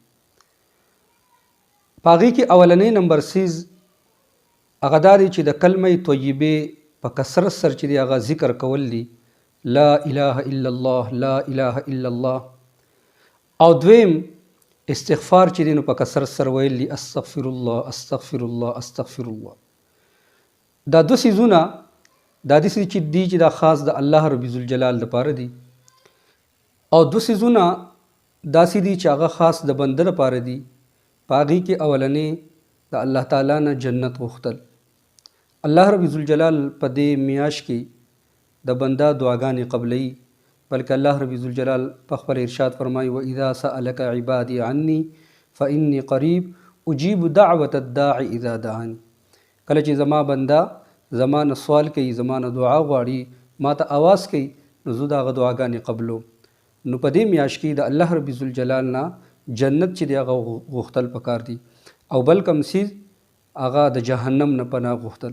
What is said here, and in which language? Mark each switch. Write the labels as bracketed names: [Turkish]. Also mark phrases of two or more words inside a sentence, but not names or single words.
[Pashto] په هغې کې اولنی نمبر سیز هغه دا دی چې د کلمه طیبې په کثرت سره چې دی هغه ذکر کول دي، [Arabic] لا اله الا الله [Pashto] لا اله الا الله. او دویم استغفار چې دی نو په کثرت سره ویل دي، [Arabic] استغفر الله استغفر الله استغفر الله. [Pashto] دا 2 سیزونه دا داسې چې دی چې دا خاص د الله رب ذوالجلال دپاره دي، او 2 سیزونه داسې دي چې هغه خاص د بنده لپاره دي. په هغې کې اولنې د الله تعالی نه جنت غوښتل. الله رب ذوالجلال په دې میاشت کې د بنده دعاګانې قبلوي، بلکې الله رب ذوالجلال په خپل ارشاد فرمایي [Arabic] واذا سألك عبادي عني فإني قریب اجیب دعوة الداع اذا دعاني. [Pashto] کله چې زما بنده زما نه سوال کوي، زما نه دعا غواړي، ما ته آواز کوي، نو زه د هغه دعاګانې قبلوم. نو په دې میاشت کې د الله رب ذوالجلال نه جنت چې دی هغه غوښتل پکار دي، او بل کم سیز هغه د جهنم نه پناه غوښتل.